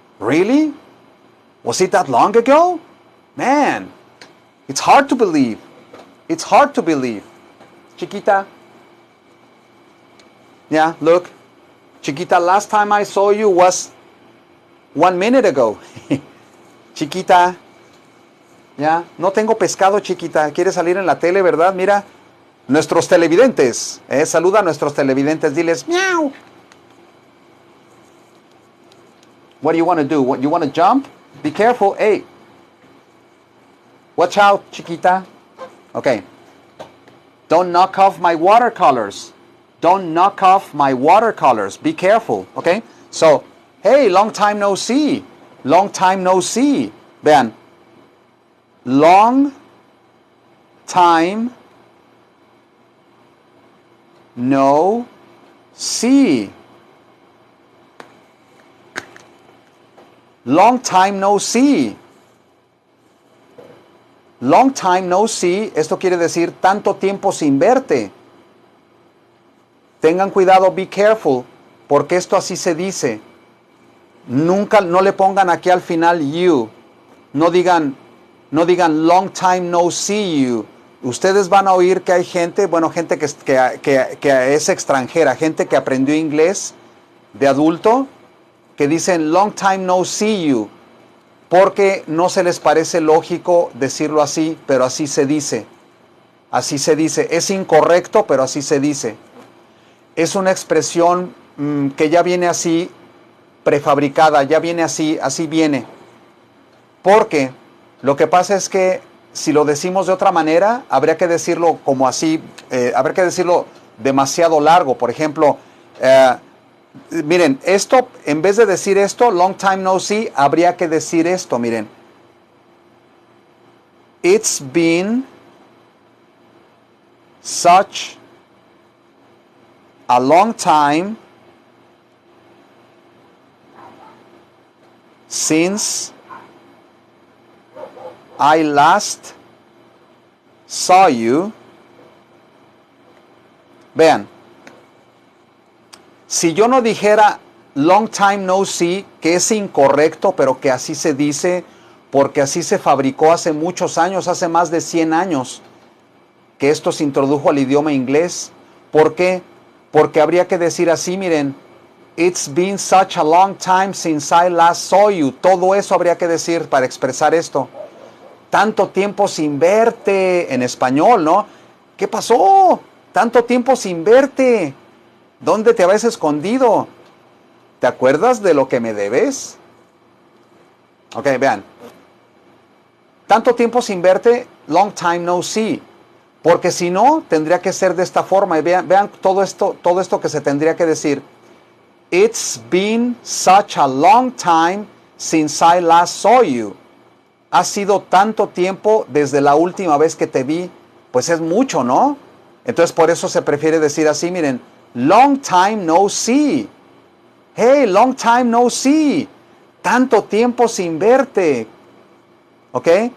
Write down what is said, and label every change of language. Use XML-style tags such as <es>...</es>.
<en>Really? Was it that long ago? Man, it's hard to believe. It's hard to believe.</en> <es>Chiquita.</es> <en>Yeah, look. Chiquita, last time I saw you was 1 minute ago.</en> <es>Chiquita. Ya, no tengo pescado, chiquita. ¿Quieres salir en la tele, verdad? Mira, nuestros televidentes. Saluda a nuestros televidentes. Diles, miau.</es> <en>What do you want to do? You want to jump? Be careful. Hey. Watch out,</en> <es>chiquita.</es> <en>Okay. Don't knock off my watercolors. Don't knock off my watercolors. Be careful. Okay? So, hey, long time no see. Long time no see.</en> <es>Vean.</es> <en>Long time no see. Long time no see. Long time no see,</en> <es>esto quiere decir tanto tiempo sin verte. Tengan cuidado,</es> <en>be careful,</en> <es>porque esto así se dice. Nunca, no le pongan aquí al final</es> <en>you.</en> <es>No digan</es> <en>long time no see you.</en> <es>Ustedes van a oír que hay gente, bueno, gente que es extranjera, gente que aprendió inglés de adulto, que dicen</es> <en>long time no see you,</en> <es>porque no se les parece lógico decirlo así, pero así se dice. Así se dice. Es incorrecto, pero así se dice. Es una expresión que ya viene así prefabricada, ya viene así viene. Porque lo que pasa es que si lo decimos de otra manera, habría que decirlo como así, habría que decirlo demasiado largo. Por ejemplo, miren, esto, en vez de decir esto,</es> <en>long time no see,</en> <es>habría que decir esto, miren.</es> <en>It's been such a long time since I last saw you.</en> <es>Vean. Si yo no dijera</es> <en>long time no see,</en> <es>que es incorrecto, pero que así se dice, porque así se fabricó hace muchos años, hace más de 100 años, que esto se introdujo al idioma inglés. ¿Por qué? Porque habría que decir así, miren,</es> <en>it's been such a long time since I last saw you.</en> <es>Todo eso habría que decir para expresar esto. Tanto tiempo sin verte, en español, ¿no? ¿Qué pasó? Tanto tiempo sin verte. ¿Dónde te habías escondido? ¿Te acuerdas de lo que me debes? Ok, vean. Tanto tiempo sin verte,</es> <en>long time no see.</en> <es>Porque si no, tendría que ser de esta forma. Y vean todo esto que se tendría que decir.</es> <en>It's been such a long time since I last saw you.</en> <es>Ha sido tanto tiempo desde la última vez que te vi. Pues es mucho, ¿no? Entonces por eso se prefiere decir así, miren.</es> <en>Long time no see. Hey, long time no see.</en> <es>Tanto tiempo sin verte. ¿Ok?</es>